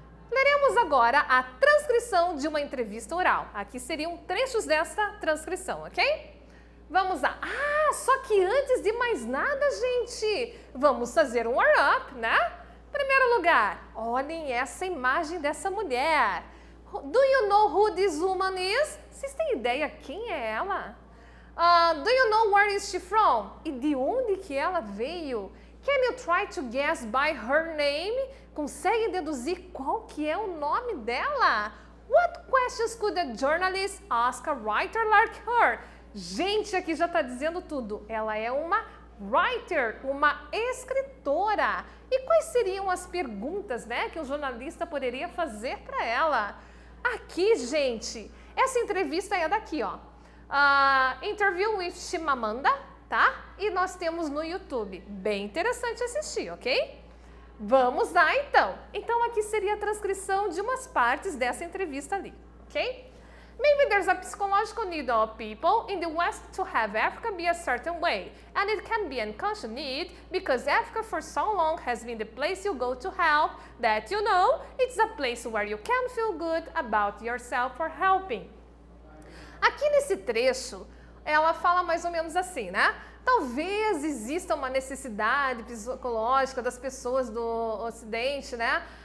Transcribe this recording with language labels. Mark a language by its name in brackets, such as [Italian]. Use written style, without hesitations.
[Portuguese] Leremos agora a transcrição de uma entrevista oral. Aqui seriam trechos dessa transcrição, ok? Vamos lá. Só que antes de mais nada, gente, vamos fazer um warm-up, né? Primeiro lugar, olhem essa imagem dessa mulher. [English] Do you know who this woman is? [Portuguese] Vocês têm ideia quem é ela? [English] Do you know where is she from? [Portuguese] E de onde que ela veio? [English] Can you try to guess by her name? [Portuguese] Consegue deduzir qual que é o nome dela? [English] What questions could a journalist ask a writer like her? [Portuguese] Gente, aqui já está dizendo tudo. Ela é uma writer, uma escritora. E quais seriam as perguntas, né, que o jornalista poderia fazer para ela? Aqui, gente, essa entrevista é daqui, ó. [English] Interview with Chimamanda, [Portuguese] tá? E nós temos no YouTube. Bem interessante assistir, ok? Vamos lá, então. Então, aqui seria a transcrição de umas partes dessa entrevista ali, ok? [English] Maybe there's a psychological need of people in the West to have Africa be a certain way, and it can be an unconscious need because Africa for so long has been the place you go to help, that you know, it's a place where you can feel good about yourself for helping. [Portuguese] Aqui nesse trecho, ela fala mais ou menos assim, né? Talvez exista uma necessidade psicológica das pessoas do Ocidente, né?